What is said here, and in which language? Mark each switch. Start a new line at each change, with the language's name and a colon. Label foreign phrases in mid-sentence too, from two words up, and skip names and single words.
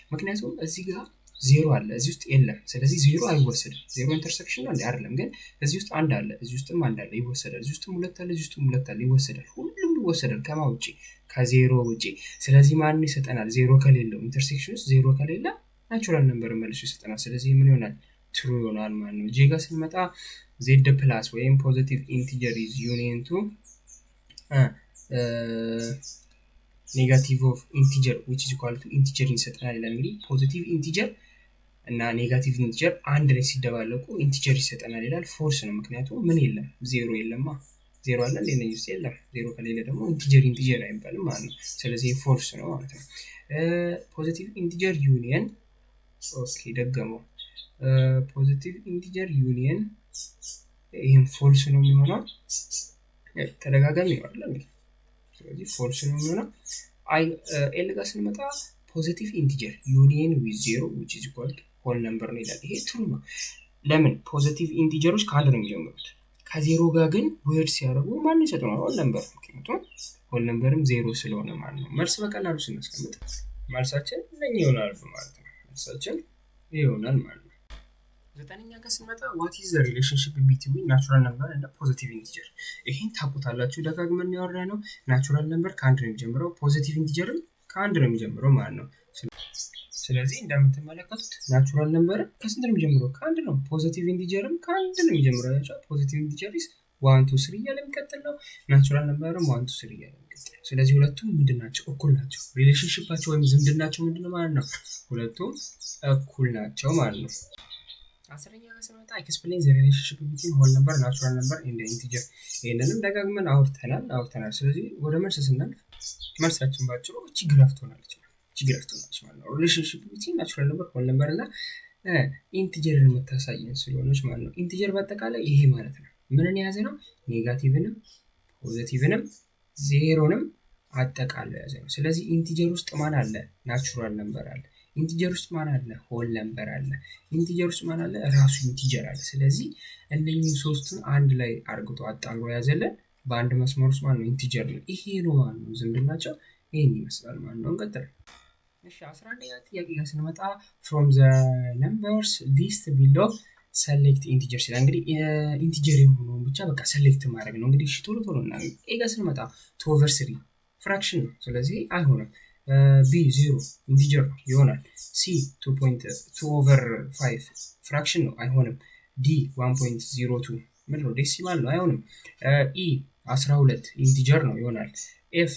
Amharic: ምክንያቱም እዚህ ጋር ዜሮ አለ እዚህ ውስጥ የለም ስለዚህ ዜሮ አይወሰድም
English: zero intersection
Amharic: ነው አይደለም ግን እዚህ ውስጥ አንድ አለ እዚህ ውስጥም አንድ አለ ይወሰዳል እዚህ ውስጥም ሁለት አለ እዚህ ውስጥም ሁለት አለ ይወሰዳል ሁሉም ይወሰዳል ከማ ውጪ ከዜሮ ውጪ ስለዚህ ማን ይሰጠናል ዜሮ ከሌለው ኢንተርሴክሽን ውስጥ ዜሮ ከሌለ
English: natural number
Amharic: መልሶ ይሰጠናል ስለዚህ ምን ይሆናል ትሩ ይሆናል ማለት ነው ጄ ጋር ስንመጣ z ፕላስ ወይም
English: positive integer is union to negative of integer which is equal to
Amharic: ኢንቲጀር ይሰጠናል ይላል እንግዲህ
English: positive integer
Amharic: እና
English: negative integer
Amharic: አንድ ላይ ሲደባለቁ ኢንቲጀር ይሰጠናል ይላል ፎልስ ነው ምክንያቱም ምን የለም ዜሮ የለማ ዜሮ አለ ለነዚህ የለም ዜሮ ከሌለ ደግሞ ኢንቲጀር አይባልም ማለት ነው ስለዚህ ፎልስ ነው ማለት ነው
English: positive integer union okay
Amharic: ደገመው
English: positive integer union
Amharic: ይሄን ፎልስ ነው የሚሆነው ተደጋጋሚ ነው አይደል ስለዚህ ፎልስ ነው የሚሆነው ኤል ጋር ስንመጣ
English: positive integer union with zero which is equal to whole number
Amharic: ነው ይላል ይሄ ትሩ ነው ለምን ፖዚቲቭ ኢንቲጀሮች ከአንድ ነው የሚጀምሩት ከዜሮ ጋር ግን ዌር ሲያደርጉ ማን ይሰጡናል
English: whole number
Amharic: ምክንያቱም ሆል ነምበርም ዜሮ ስለሆነ ማለት ነው መልስ በቀላሉ ስናስቀምጥ መልሳችን ለኛ ይሆናል ማለት ነው መልሳችን ይሆናል ማለት ነው ዘጠነኛ ጋር ስንመጣ
English: what is the relationship between natural number and positive integer
Amharic: ይሄን ታውቁታላችሁ ደጋግመን ያወራነው
English: natural number
Amharic: ከአንድ ነው የሚጀምረው ፖዚቲቭ ኢንቲጀርም ከአንድ ነው የሚጀምረው ማለት ነው ስለዚህ እንደምትመለከቱት
English: natural number
Amharic: ከስንት ነው የሚጀምረው ከአንድ ነው ፖዚቲቭ ኢንቲጀርም ከአንድ ነው የሚጀምረው ያቻ
English: positive integer
Amharic: is 1 2 3 እያለ የሚቀጥል ነው ናቹራል ነምበርም 1 2 3 እያለ የሚቀጥል ስለዚህ ሁለቱም ምንድናቸው እኩል ናቸው ሪሌሽንሺፓቸው ወይም ዝምድናቸው ምንድነው ማለት ነው ሁለቱም እኩል ናቸው ማለት ነው አስረኛ ጋር ስንመጣ
English: explain the relationship between whole number natural number and the integer
Amharic: ይሄንንም ደጋግመን አውርተናል ስለዚህ ወደ መልስ ስናልፍ መልሳችን ባጭሩ ግራፍ ትሆናለች ማለት ነው
English: relationship between natural number whole number
Amharic: እና ኢንቲጀርን የምታሳየን ስለሆነች ማለት ነው ኢንቲጀር በአጠቃላይ ይሄ ማለት ነው ምንን የያዘ ነው ኔጋቲቭንም ፖዚቲቭንም ዜሮንም አጠቃላይ የያዘ ነው ስለዚህ ኢንቲጀር ውስጥ ማን አለ ናቹራል ነምበር አለ ኢንቲጀር ውስጥ ማን አለ ሆል ነምበር አለ ኢንቲጀር ውስጥ ማን አለ ራሱ ኢንቲጀር አለ ስለዚህ እነኚህ ሶስቱን አንድ ላይ አርግቶ አጣምሮ ያዘለን በአንድ መስመር ውስጥ ማን ነው ኢንቲጀር ነው ይሄ ነው ማለት ነው ዝምድናቸው ይሄን ይመስላል ማለት ነው እንቀጥል እሺ 11ኛ ጥያቄ ጋር ስንመጣ
English: from the numbers list below select integers
Amharic: ይላል እንግዲህ ኢንቲጀር የሆነውን ብቻ በቃ ሰሌክት ማድረግ ነው እንግዲህ እሺ ቶሎ እና ኤ ጋር ስንመጣ 2/3 ፍራክሽን ነው ስለዚህ አይሆንም b 0 ኢንቲጀር ነው ይሆናል c 2.2/5 ፍራክሽን ነው አይሆንም d 1.02 ምን ነው ዴሲማል ነው አይሆንም e 12 ኢንቲጀር ነው ይሆናል f